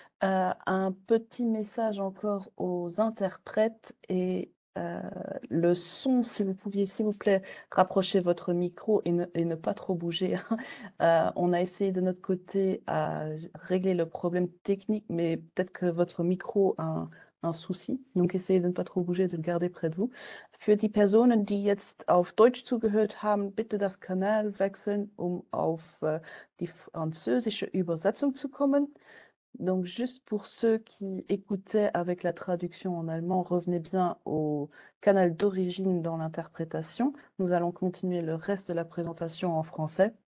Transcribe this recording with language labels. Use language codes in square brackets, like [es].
[fr] Un petit message encore aux interprètes et le son, si vous pouviez, s'il vous plaît, rapprocher votre micro et ne pas trop bouger. On a essayé de notre côté à régler le problème technique, mais peut-être que votre micro a un souci. Donc essayez de ne pas trop bouger, de le garder près de vous. [de] Für die Personen, die jetzt auf Deutsch zugehört haben, bitte das Kanal wechseln, um auf die französische Übersetzung zu kommen. [fr] Donc, juste pour ceux qui écoutaient avec la traduction en allemand, revenez bien au canal d'origine dans l'interprétation. Nous allons continuer le reste de la présentation en français.